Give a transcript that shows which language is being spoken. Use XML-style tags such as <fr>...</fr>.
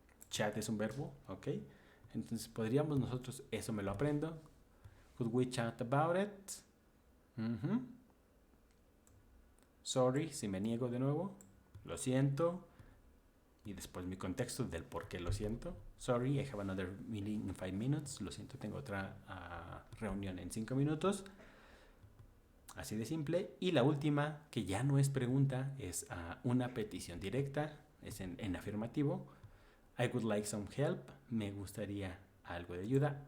<es>Chat es un verbo, ¿ok? Entonces podríamos nosotros, eso me lo aprendo.</es> <en>Could we chat about it?</en> <es>Sorry, si me niego de nuevo. Lo siento. Y después mi contexto del por qué lo siento.</es> <en>Sorry, I have another meeting in 5 minutes.</en> <es>Lo siento, tengo otra reunión en 5 minutos. Así de simple. Y la última, que ya no es pregunta, es una petición directa. Es en afirmativo.</es> <en>I would like some help.</en> <es>Me gustaría algo de ayuda.</es>